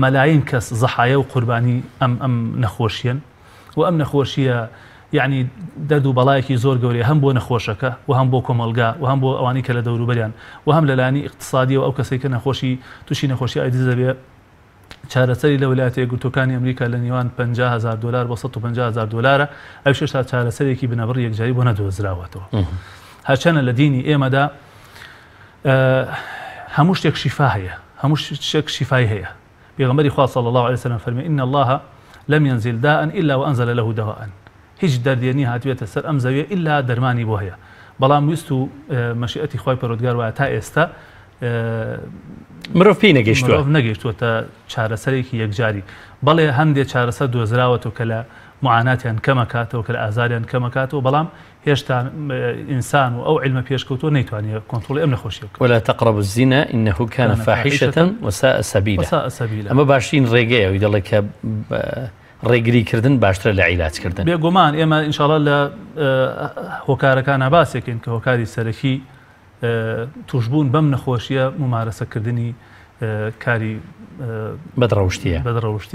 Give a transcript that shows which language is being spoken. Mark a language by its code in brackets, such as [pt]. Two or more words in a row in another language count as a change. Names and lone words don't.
[ckb] مەلاین کەس زەحایە و قوربانی ئەم نەخۆشیەن و ئەم نەخۆشیە یعنی دەرد و بەڵایەکی زۆر گەورەیە هەم بۆ نەخۆشەکە و هەم بۆ کۆمەلگا و هەم بۆ ئەوانی کە لە دەوروبەریان و هەم لەلایەنی اقتصادیەوە ئەو کەسێک کە نەخۆشی تووشی نەخۆشی ئایدز دەبێ چارەسەری لە ویلایەتە یەکگرتووەکانی ئەمریکا لە نێوان $50,000 بۆ $150,000 ئەو شێشتا چارەسەرێکی بنەبڕ یەکجاری بۆ نەدۆزراوەتەوە. هەرچەنە لە دینی ئێمەدا هەموو شتێک شیفا هەیە، هەموو شتێک شیفای هەیە. پێغەمبەری خوا [ar] صلی الله عليه وسلم [ckb] فەرمێ [ar] إن الله لم ينزل داء إلا وأنزل له دواء. [ckb] هیچ دەردێنی هاتوێتە سەر ئەم زەویە ئللا دەرمانی بۆ هەیە، بەڵام ویست و مەشیئەتی خوای پەروەردگار وایە تا ئێستا مرۆڤ پێی نەگەیشتووەتە چارەسەرێکی یەکجاری. بەڵێ هەندێک چارەسەر دۆزراوەتەوە کە لە معاناتیان کەمەکاتەوە کە لە ئازاریان کەمەکاتەوە، بەڵام هێشتا ئینسان و ئەو علمە پێشکەوتووە نەیتوانێت کۆنتڕۆڵی ئەم نەخۆشیە بکات. [ar] ولا تقربوا الزنا إنه كان فاحشة وساء سبيلا. [ckb] ئەمە باشترین ڕێگەیە و دەڵێ کە ڕێگریکردن باشترە لە عیلاجکردن. بێگومان ئێمە ئینشاءڵڵا لە هۆکارەکان باسێکین کە هۆکاری سەرەکی توشبوون بەم نەخۆشیە ممارەسەکردنی کاری بەدڕەوشتیە